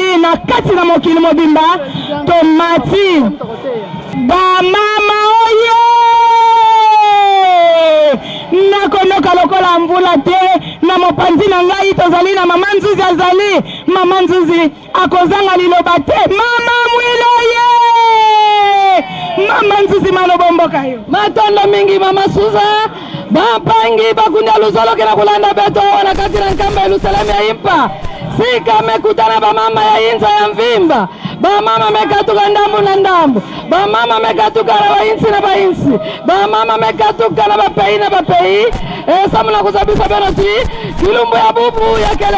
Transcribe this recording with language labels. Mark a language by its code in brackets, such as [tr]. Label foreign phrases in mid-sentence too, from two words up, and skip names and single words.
[ln] na kati na mokili mobimba tomati bamama oye nakonoka lokola mvula te na mopanzi na ngai tozali na mama Nzuzi azali mama Nzuzi akozanga liloba te mama Mwilu ye mama Nzuzi malobomboka yo matondo mingi mama Suza [ktu] bapangi bakunda luzolo kena kulanda beto wana kati na nkamba Yerusalemu ya impa sika mekutana bamama ya inza ya mvimba bamama mekatuka ndambu na ndambu bamama mekatuka na bainsi na bainsi bamama mekatuka na bapei na bapei samuna kusabisa benoti kilumbu ya bubu ya kele